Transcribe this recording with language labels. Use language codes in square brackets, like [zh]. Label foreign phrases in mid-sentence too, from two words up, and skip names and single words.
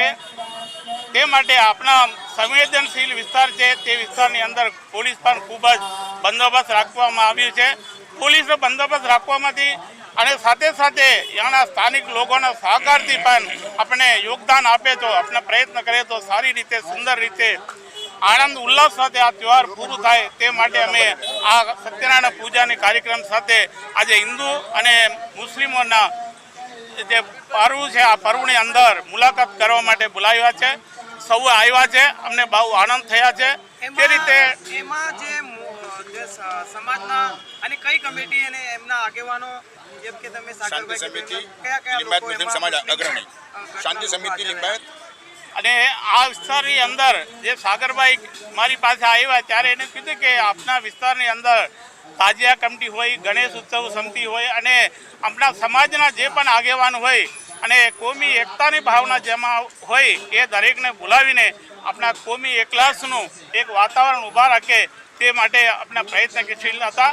[gu] તે માટે આપણા સંવેદનશીલ વિસ્તાર છે તે વિસ્તારની અંદર પોલીસ પણ ખૂબ જ બંદોબસ્ત રાખવામાં આવ્યો છે। પોલીસનો બંદોબસ્ત રાખવામાંથી અને સાથે સાથે અહીંયાના સ્થાનિક લોકોના સહકારથી પણ આપણે યોગદાન આપે તો આપણે પ્રયત્ન કરીએ તો સારી રીતે સુંદર રીતે આનંદ ઉલ્લાસ સાથે આ ત્યૌહાર પૂરૂ થાય તે માટે અમે આ સત્યનારાયણ પૂજાની કાર્યક્રમ સાથે આજ હિંદુ અને મુસ્લિમોના જે પર્વ છે આ પર્વની અંદર મુલાકાત કરવા માટે બોલાવ્યા છે। સૌ આવ્યા છે, અમને બહુ આનંદ થયા છે। તે રીતે એમાં જે જે સમાજના અને કઈ કમિટી અને એમના આગેવાનો જેમ કે તમે શાંતિ સાગરભાઈ સમિતિ કયા કયા લિંબાયત લોકો મુસ્લિમ એમાં સમાજ મુસ્લિમ, અગ્રણી શાંતિ સમિતિ લિંબાયત અને આ વિસ્તારની અંદર જે સાગરભાઈ મારી પાસે આવ્યા ત્યારે એને કીધું કે આપના વિસ્તારની અંદર તાજિયા કમિટી હોય, ગણેશ ઉત્સવ સમિતિ હોય અને આપણા સમાજના જે પણ આગેવાન હોય અને કોમી એકતાની ભાવના જેમાં હોય એ દરેકને બોલાવીને આપણા કોમી એકલાસનું એક વાતાવરણ ઊભા રાખે તે માટે આપણા પ્રયત્નશીલ હતા.